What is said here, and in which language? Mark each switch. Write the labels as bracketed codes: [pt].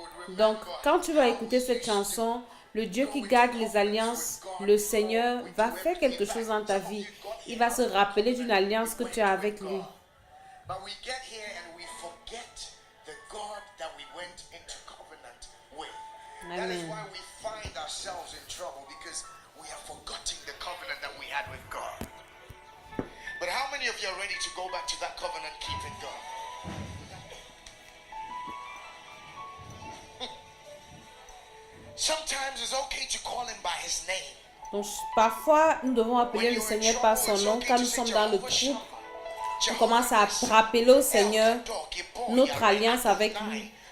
[fr] Donc, quand tu vas écouter cette chanson, le Dieu qui garde les alliances, le Seigneur va faire quelque chose dans ta vie. Il va se rappeler d'une alliance que tu as avec lui. [en] But we get here and we forget the God that we went into covenant with. That is Amen. why we find ourselves in trouble, because we are forgetting the covenant that we had with God. But how many of you are ready to go back to that covenant keeping God? Sometimes it's okay to call him by his name. [fr] Donc, parfois, nous devons appeler le Seigneur par son nom. Quand nous sommes dans le trouble, on commence à rappeler au Seigneur notre alliance avec lui.